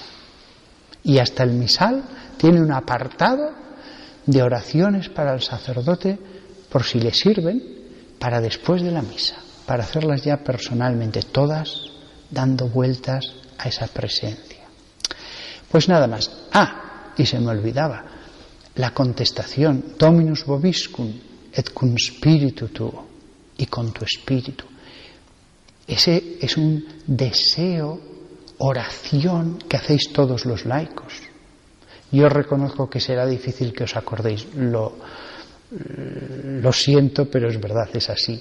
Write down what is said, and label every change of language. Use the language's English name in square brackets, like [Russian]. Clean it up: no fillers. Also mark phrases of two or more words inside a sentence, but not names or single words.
[Spanish] Y hasta el misal tiene un apartado de oraciones para el sacerdote, por si le sirven, para después de la misa, para hacerlas ya personalmente, todas dando vueltas a esa presencia. Pues nada más. Y se me olvidaba, la contestación, [Latin] Dominus vobiscum et cum spiritu tuo, [Spanish] y con tu espíritu. Ese es un deseo, oración que hacéis todos los laicos. Yo reconozco que será difícil que os acordéis, lo siento, pero es verdad, es así.